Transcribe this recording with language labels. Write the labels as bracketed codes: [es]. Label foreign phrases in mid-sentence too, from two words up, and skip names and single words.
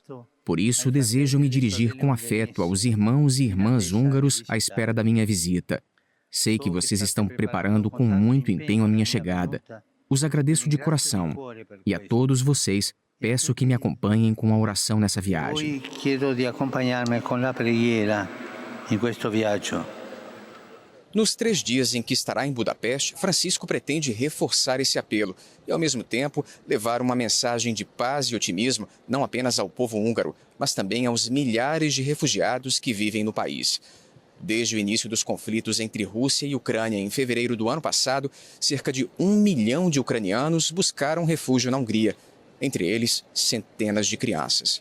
[pt] Por isso, desejo me dirigir com afeto aos irmãos e irmãs húngaros à espera da minha visita. Sei que vocês estão preparando com muito empenho a minha chegada. Os agradeço de coração. E a todos vocês, Peço que me acompanhem com a oração nessa viagem. [it] Poi chiedo di accompagnarmi con la preghiera in questo viaggio. [pt] Nos 3 dias em que estará em Budapeste, Francisco pretende reforçar esse apelo e, ao mesmo tempo, levar uma mensagem de paz e otimismo não apenas ao povo húngaro, mas também aos milhares de refugiados que vivem no país. Desde o início dos conflitos entre Rússia e Ucrânia em fevereiro do ano passado, cerca de 1 milhão de ucranianos buscaram refúgio na Hungria, entre eles centenas de crianças.